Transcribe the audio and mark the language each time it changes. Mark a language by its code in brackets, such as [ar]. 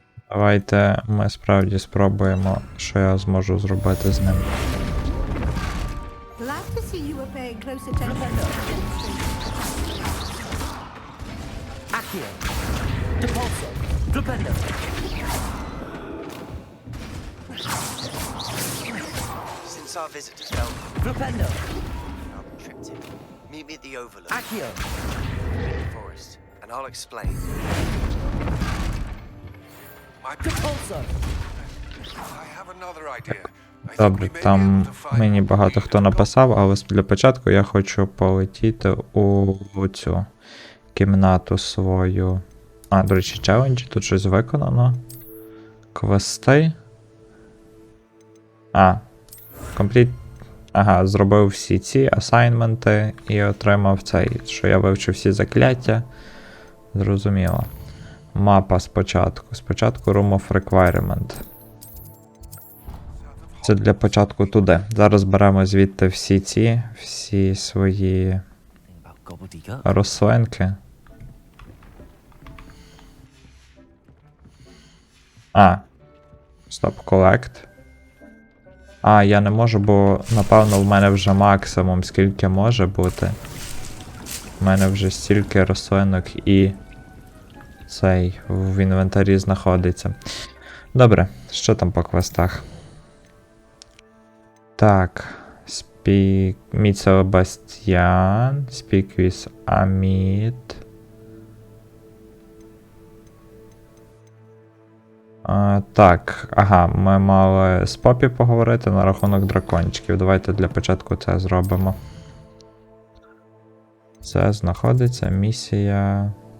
[uk] Давайте ми справді спробуємо, що я зможу зробити з ним. [en] Glad to see you were paying close attention to the demonstration. Accio! Depulso! Flipendo! Since our visitors felt Flipendo! triptych, meet me at the Overlook. Accio! In the forest, and I'll explain. Depulso! I have another idea. [uk] Добре, там мені багато хто написав, але для початку я хочу полетіти у цю кімнату свою. А, до речі, челенджі, тут щось виконано. Квести. Компліт. Ага, зробив всі ці асайнменти і отримав цей, що я вивчив всі закляття. Зрозуміло. Мапа спочатку. Спочатку Room of Requirement. Це для початку туди. Зараз беремо звідти всі свої рослинки. Стоп, collect. Я не можу, бо напевно в мене вже максимум скільки може бути. У мене вже стільки рослинок і цей в інвентарі знаходиться. Добре, що там по квестах? Так, [en] Meet Sebastian, Speak with Amit. [uk] Так, ага, ми мали з Попі поговорити на рахунок дракончиків. Давайте для початку це зробимо. Це знаходиться місія...